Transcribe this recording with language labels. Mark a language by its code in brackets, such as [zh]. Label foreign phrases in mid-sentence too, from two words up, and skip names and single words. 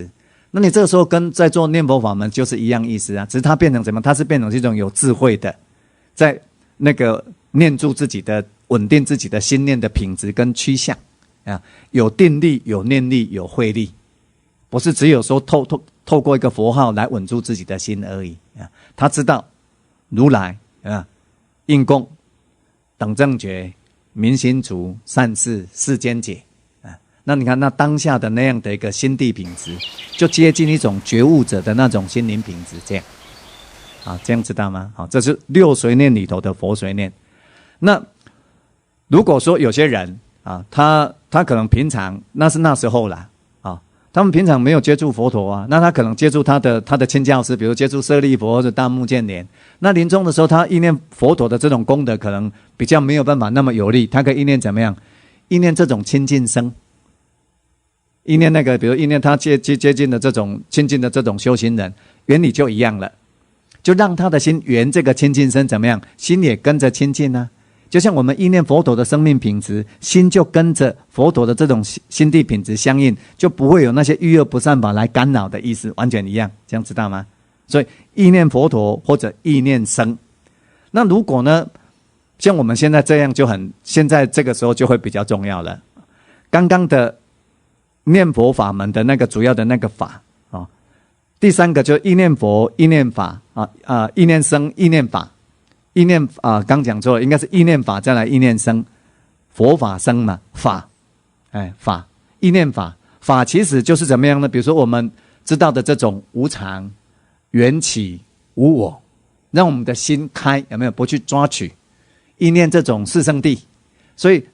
[zh] 那你這個時候跟在做念佛法門就是一樣意思啊，只是它變成什麼？它是變成一種有智慧的，在那個念住自己的、穩定自己的心念的品質跟趨向啊，有定力、有念力、有慧力，不是只有說透過一個佛號來穩住自己的心而已啊。他知道如來啊、應供、等正覺、明心足、善事、世間解。那你看，那當下的那樣的一個心地品質，就接近一種覺悟者的那種心靈品質，這樣，這樣知道嗎？好，這是六隨念裡頭的佛隨念。那如果說有些人啊，他可能平常那時候啦，他們平常沒有接觸佛陀啊，那他可能接觸他的親教師，比如接觸舍利佛或者大目犍連。那臨終的時候，他意念佛陀的這種功德，可能比較沒有辦法那麼有力。他可以意念怎麼樣？意念這種親近生。意念那個，比如意念他接近的這種親近的這種修行人，原理就一樣了，就讓他的心緣這個親近身怎麼樣，心也跟着親近呢？就像我們意念佛陀的生命品質，心就跟着佛陀的這種心地品質相應，就不會有那些欲惡不善法來干擾的意思，完全一樣，這樣知道嗎？所以意念佛陀或者意念僧，那如果呢，像我們現在這樣現在這個時候就會比較重要了。剛剛的念佛法門的那個主要的那個法啊，第三個就是意念佛、意念法意念僧、意念法、意念剛講錯了，應該是意念法再來意念僧，佛法僧嘛，法，法意念法其實就是怎麼樣呢？比如說我們知道的這種無常、緣起、無我，讓我們的心開，有沒有？不去抓取，意念這種四聖諦，所以。